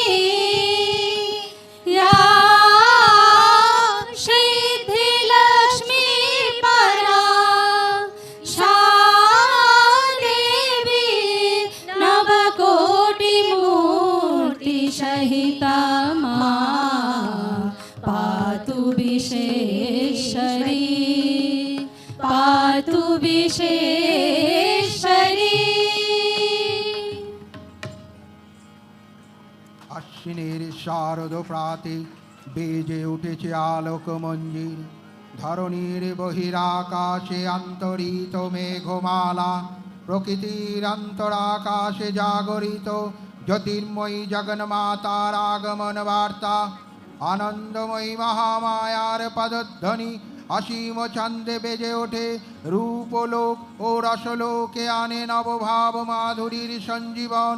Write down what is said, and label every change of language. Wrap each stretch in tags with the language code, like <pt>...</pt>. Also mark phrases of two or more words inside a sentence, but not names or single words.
<sa>या सिद्धिलक्ष्मी परा शादेवी नवकोटिमूर्ति सहिता मां पातु विशेषरी पातु विशेषरी।</sa> <bn>আশ্বিনের শারদ প্রাতে বেজে উঠেছে আলোক মঞ্জির, ধরণীর বহিরাকাশে অন্তরিত মেঘমালা, প্রকৃতির অন্তরাকাশে জাগরিত জ্যোতির্ময়ী জগন্মাতার আগমন বার্তা, আনন্দময়ী মহামায়ার পদধ্বনি অসীম ছন্দে বেজে ওঠে, রূপলোক ও রসলোকে আনে নবভাব মাধুরীর সঞ্জীবন।</bn>